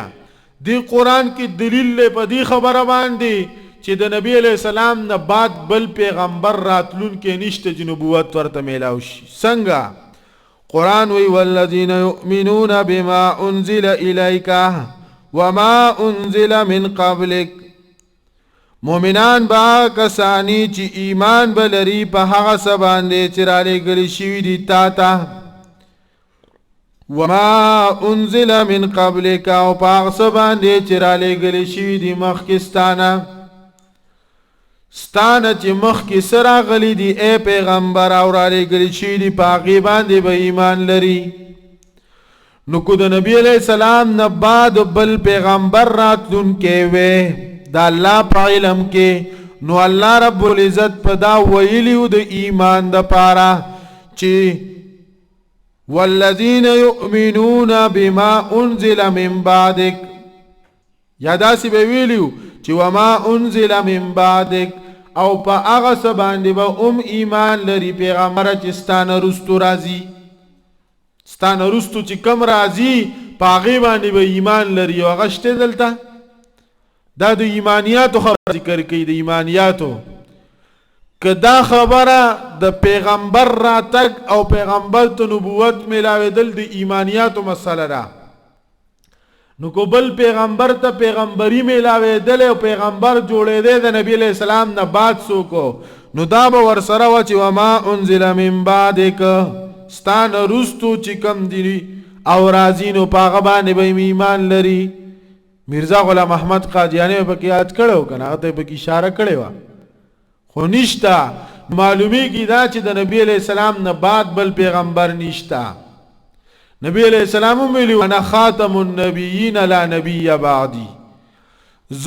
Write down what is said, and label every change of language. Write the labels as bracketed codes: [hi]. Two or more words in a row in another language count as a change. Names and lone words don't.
[ps] دی قرآن کې دلیل له په دې خبره باندې چې د نبی علیہ السلام نه بعد بل پیغمبر راتلون کې نشته چې نبوت ورته میلاو شي. څنګه قرآن وی [ar] والذین یؤمنون بما انزل الیک وما انزل من قبلک، [ps] مومنان با کسانی چې ایمان بلري په هغه څه باندې چې را لېږلي شوي دي تا ته، [ar] وما انزل من قبلک [ps] او په هغه څه باندې چې را لېږلي شوي دي مخکې ستانه چې مخکې څه راغلي دي ای پیغمبر او را لېږلي شوي دي په هغې باندې به ایمان لري. نو که د نبي علیہ السلام نه بعد بل پیغمبر راتلونکی وی دا الله په علم کې، نو الله رب العزت په دا ویلیو د ایمان د پاره چې [ar] والذین یؤمنون بما انزل من بعدک، [ps] یا داسې به ویلیو چې [ar] وما انزل من بعدک، [ps] او په هغه څه باندې به ایمان لري پیغمبر چې ستانه رستو راځي ستانه رستو چې کم راځي په هغې باندې به ایمان لري او هغه شته دلته دا د ایمانیاتو خبره ذکر کوي د ایمانیاتو که دا خبره د پیغمبر راتګ او پیغمبر ته نبوت ملاوېدل د ایمانیاتو مسله ده نو کو بل پیغمبر ته پیغمبري ملاوېدل او پیغمبر جوړېدی د نبی علیہ السلام نه بعد څوک نو دا به ورسره وه چې [ar] وما انزل من بعدک [ps] ستا نه رستو چې کم دي او راځي نو په هغه باندې به ایمان لري میرزا غلام احمد قادیانی پکې یاد کړی و که نه هغه ته پکې اشاره کړې وه خو نشته معلومیږي دا چې د نبی علیہ السلام نه بعد بل پیغمبر نشته نبی علیہ السلام ویلي [ar] انا خاتم النبیین لا نبی بعدی [ps] زه